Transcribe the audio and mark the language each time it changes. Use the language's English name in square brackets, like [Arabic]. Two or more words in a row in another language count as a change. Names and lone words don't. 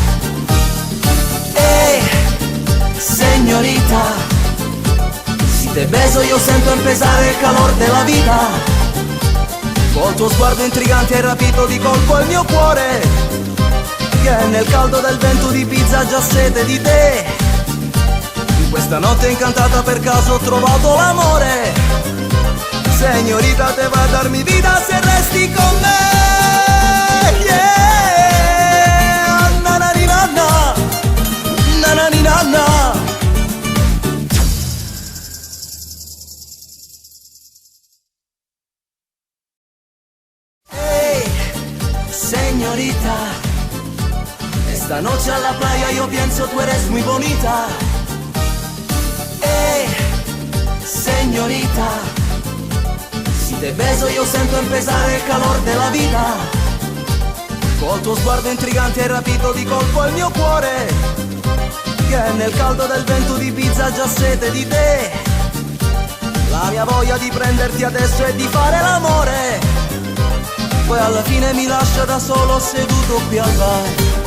[Spanish] Ehi, señorita, si te beso yo sento empezar el calor de la vida. [Italian] Col tuo sguardo intrigante hai rapito di colpo il mio cuore, che nel caldo del vento di Ibiza ha già sete di te. In questa notte incantata per caso ho trovato l'amore. [Spanish] Señorita, te va a dar mi vida [Italian] se resti con me. Yeah, na na ni na na, na na ni na na. [Spanish] Hey, señorita, esta noche a la playa yo pienso tú eres muy bonita. señorita. Si te beso [Italian] io sento impesare il calor della vita. Col tuo sguardo intrigante hai rapito di colpo il mio cuore, che nel caldo del vento di pizza ha già sete di te. La mia voglia di prenderti adesso e di fare l'amore, poi alla fine mi lascia da solo seduto qui al bar.